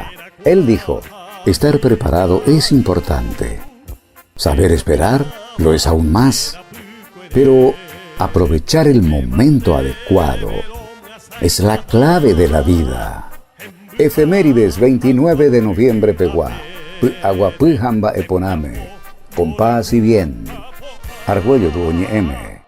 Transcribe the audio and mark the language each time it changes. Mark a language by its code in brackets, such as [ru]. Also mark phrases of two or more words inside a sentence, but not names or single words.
[es] Él dijo: estar preparado es importante. Saber esperar lo es aún más. Pero aprovechar el momento adecuado es la clave de la vida. Efemérides 29 de noviembre Peguá. [gn] Py'aguapy hamba'eporãme. [es] Con paz y bien. Argüello Duoñe M.